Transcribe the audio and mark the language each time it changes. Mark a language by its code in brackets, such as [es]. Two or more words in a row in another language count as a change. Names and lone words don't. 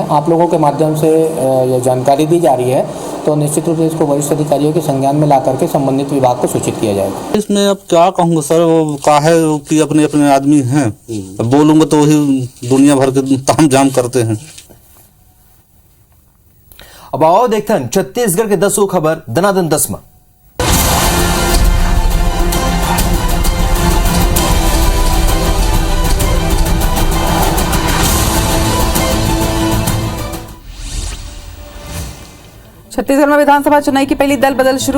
[hi] आप लोगों के माध्यम से ये जानकारी दी जा रही है, तो निश्चित रूप से इसको वरिष्ठ अधिकारियों के संज्ञान में ला करके संबंधित विभाग को सूचित किया जाएगा। इसमें अब क्या कहूँगा सर, वो का है कि अपने अपने आदमी हैं, बोलूँगा तो वही दुनिया भर के तामझाम करते हैं। अब आओ देखते हैं छत्तीसगढ़ के 10 खबर दनादन 10 में। छत्तीसगढ़ में विधानसभा चुनाव की पहली दल बदल शुरू।